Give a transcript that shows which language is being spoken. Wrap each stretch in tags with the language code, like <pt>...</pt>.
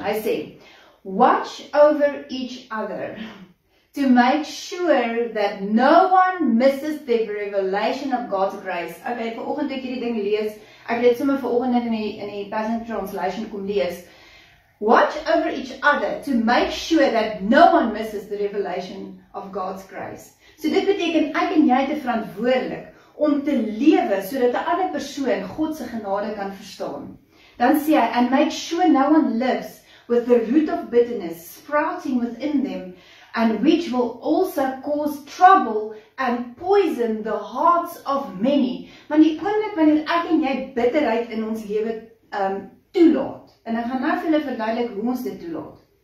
<af>Hy sê,</af> <en>watch over each other to make sure that no one misses the revelation of God's grace.</en> <af>Okay, vanoggend ek hierdie ding lees, ek het dit sommer vanoggend net in die Passion Translation kom lees.</af> <en>Watch over each other to make sure that no one misses the revelation of God's grace.</en> <af>So dit beteken ek en jy het verantwoordelik om te lewe sodat 'n ander persoon God se genade kan verstaan. Dan sê hy,</af> <en>and make sure no one lives with the root of bitterness sprouting within them, and which will also cause trouble and poison the hearts of many.</en> <af>Want die oomblik wanneer ek en jy bitterheid in ons lewe toelaat, en ek gaan nou vir julle verduidelik hoe ons dit toelaat.</af>